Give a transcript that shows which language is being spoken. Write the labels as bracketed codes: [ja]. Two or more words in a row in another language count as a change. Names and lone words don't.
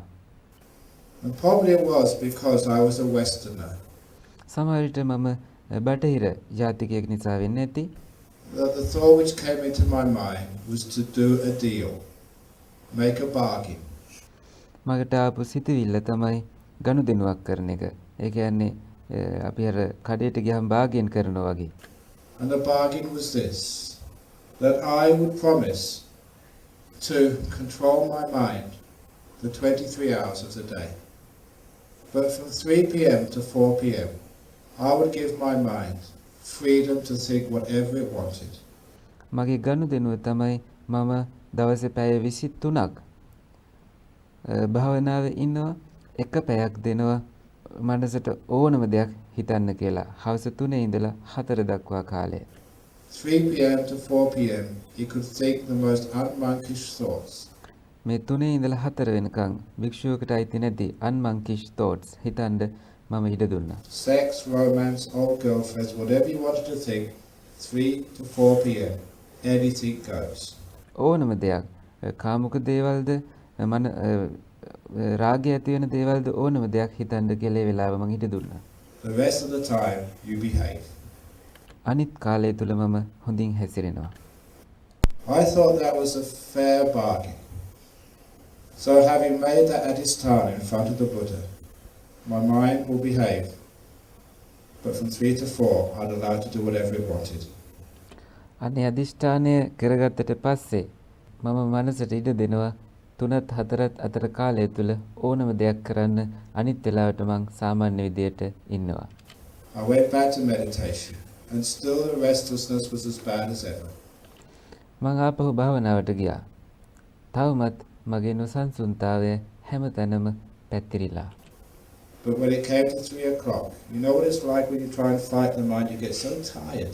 [en] And probably it was because I was a Westerner. [si] සමහර විට මම බටහිර ජාතිකයෙක් නිසා වෙන්නේ නැති. [en] the thought which came into my mind was to do a deal, make a bargain. [si] මගට ආපු සිතුවිල්ල තමයි ගනුදෙනුවක් කරන එක. ඒ කියන්නේ අපි අර කඩේට ගියහම බාගයෙන් කරනවා වගේ. [en] And the bargain was this, that I would promise to control my mind for 23 hours of the day. But from 3 p.m. to 4 p.m. I would give my mind freedom to think whatever it wanted. [si] මගේ ගනුදෙනුව තමයි මම දවසේ පැය 23ක් භාවනාවේ ඉන්නවා, එක පැයක් දෙනවා මනසට ඕනම දෙයක් හිතන්න කියලා. හවස 3 ඉඳලා 4 දක්වා කාලය. [en] 3 p.m. to 4 p.m. you could think the most unmonkish thoughts. [si] මේ 3 ඉඳලා 4 වෙනකන් භික්ෂුවකට අයිති නැති [en] unmonkish thoughts [si] හිතන්න මම ඉඩ දුන්නා. [en] Sex, romance, old girlfriends, whatever you wanted to think, 3 to 4 p.m. anything goes. [si] ඕනම දෙයක් කාමුක දේවල්ද මන රාගය ඇති වෙන දේවල්ද ඕනම දෙයක් හිතන්න කියලා ඒ වෙලාව මම ඉඩ දුන්නා. [en] The rest of the time you behave. [si] අනිත් කාලය තුල මම හොඳින් හැසිරෙනවා. [en] I thought that was a fair bargain. So having made that adhisthana in front of the Buddha, my mind will behave, but from 3 to 4 I'd allow it to do whatever it wanted. [si] අනේ අදිෂ්ඨානය කරගත්තට පස්සේ මම මනසට ඉඩ දෙනවා 3ත් 4ත් අතර කාලය තුල ඕනම දෙයක් කරන්න. අනිත් වෙලාවට මං සාමාන්‍ය විදියට ඉන්නවා. [en] I went back to meditation, and still the restlessness was as bad as ever. [si] මං ආපහු භාවනාවට ගියා. තවමත් මගේ නොසන්සුන්තාවය හැමතැනම පැතිරිලා. [en] But when it came to 3 o'clock, you know what it's like when you try and fight the mind, you get so tired.